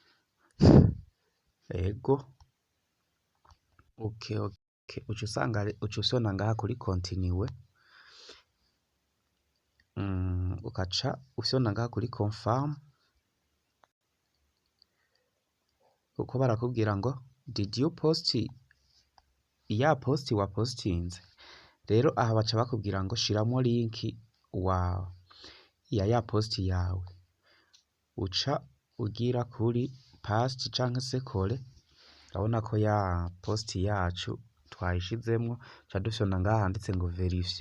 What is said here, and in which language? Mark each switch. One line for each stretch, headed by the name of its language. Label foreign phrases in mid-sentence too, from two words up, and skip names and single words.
Rundi: Ego okay, uca usonda ngaha kuri continue. Ukaca ufyonda ngaha kuri confirm, kuko barakubwira ngo
English: did you post
Rundi: ya post wapostinze. Rero aha baca bakubwira ngo shiramo linki ya post yawe. Uca ugira kuri past canke se kore, urabona ko ya post yacu twayishizemwo, ca dufyonda ngaha handitse ngo verifier.